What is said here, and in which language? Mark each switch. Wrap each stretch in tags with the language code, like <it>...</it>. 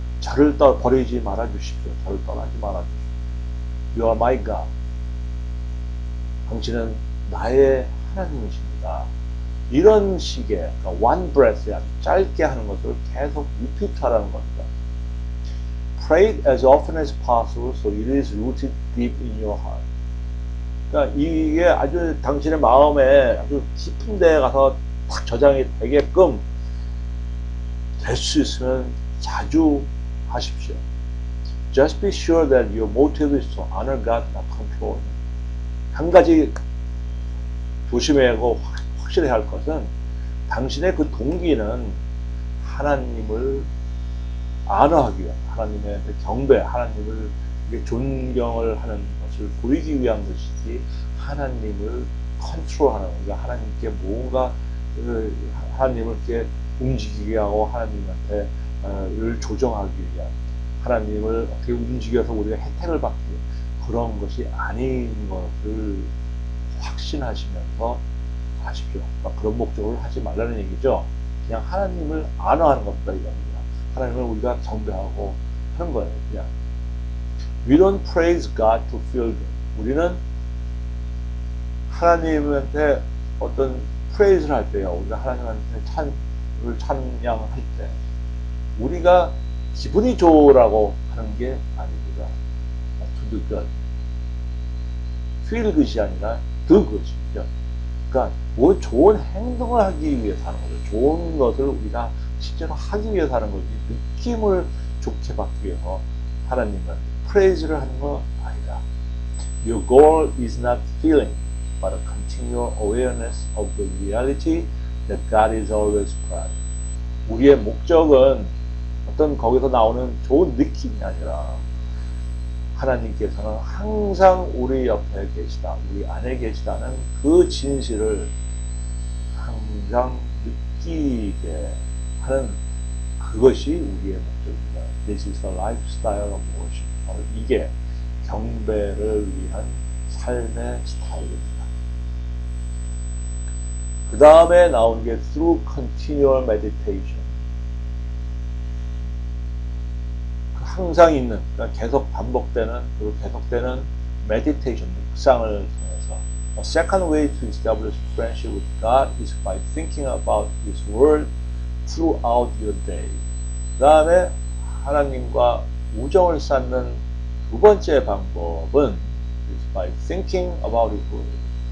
<ko>저를 버리지 말아 주십시오. 저를 떠나지 말아 주십시오.</ko> <en>You are my God.</en> <ko>당신은 나의 하나님이십니다. 이런 식의 그러니까</ko> <en>one breath</en> <ko>에 아주 짧게 하는 것을 계속 repeat하라는 겁니다.</ko> <en>Pray it as often as possible so it is rooted deep in your heart.</en> <ko>그러니까 이게 아주 당신의 마음에 아주 깊은 데에 가서 딱 저장이 되게끔 될 수 있으면 자주 하십시오.</ko> <en>Just be sure that your motive is to honor God, not control Him.</en> <ko>한 가지 조심해야 하고 확실히 할 것은 당신의 그 동기는 하나님을 안어하기 위한, 하나님의 경배, 하나님을 존경을 하는 것을 보이기 위한 것이지 하나님을 컨트롤하는, 그러니까 하나님께 뭔가 하나님을 이렇게 움직이게 하고 하나님한테 를 조정하기 위한, 하나님을 어떻게 움직여서 우리가 혜택을 받기 위한 그런 것이 아닌 것을 확신하시면서 하십시오. 그러니까 그런 목적을 하지 말라는 얘기죠. 그냥 하나님을 안어하는 겁니다. 이겁니다. 하나님을 우리가 경배하고 하는 거예요. 그냥.</ko> <en>We don't praise God to feel good.</en> <ko>우리는 하나님한테 어떤 praise를 할 때요. 우리가 하나님한테 찬양할 때 우리가 기분이 좋으라고 하는 게 아닙니다.</ko> <en>To do good. feel good</en> <ko>이 아니라</ko> <en>do good</en> <ko>이죠. 그러니까 뭐 좋은 행동을 하기 위해서 하는 거죠. 좋은 것을 우리가 실제로 하기 위해서 하는 거지 느낌을 좋게 받기 위해서 하나님은 praise를 하는 거 아니다.</ko> <en>Your goal is not feeling, but a continual awareness of the reality that God is always proud.</en> <ko>우리의 목적은 어떤 거기서 나오는 좋은 느낌이 아니라 하나님께서는 항상 우리 옆에 계시다, 우리 안에 계시다는 그 진실을 항상 느끼게 하는 그것이 우리의 목적입니다.</ko> <en>This is the lifestyle of worship.</en> <ko>이게 경배를 위한 삶의 스타일입니다. 그 다음에 나온 게</ko> <en>through continual meditation.</en> <ko>항상 있는, 그러니까 계속 반복되는, 그리고 계속되는 meditation, 묵상을 통해서.</ko> <en>A second way to establish friendship with God is by thinking about His Word throughout your day.</en> <ko>그 다음에 하나님과 우정을 쌓는 두 번째 방법은</ko> <en>is by thinking about His Word.</en>